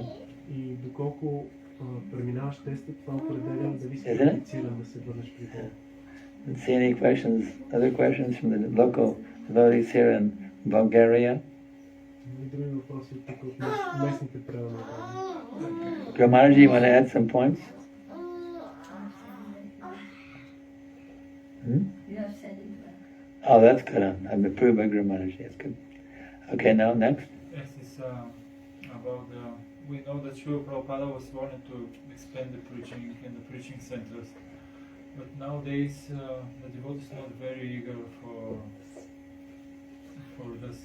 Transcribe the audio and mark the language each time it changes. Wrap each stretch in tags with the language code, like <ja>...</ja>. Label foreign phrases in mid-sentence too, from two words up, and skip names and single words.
<bg>И доколко преминаваш теста, това определя дали си</bg> <en>Isn't it?</en> <bg>квалифициран да се върнеш при Бога.</bg> <en>Let's see any questions, other questions from the local devotees here in Bulgaria.</en> <bg>И други въпроси от тук от местните правила.</bg> <en>Gramanaji, you want to add some points? Hmm? You have said it well. Oh, that's good. I'm approved by Gramanaji. That's good. Okay, now next. Yes, it's about the. We know that Srila Prabhupada was wanting to expand the preaching in the preaching centers, but nowadays the devotees are not very eager for this.</en>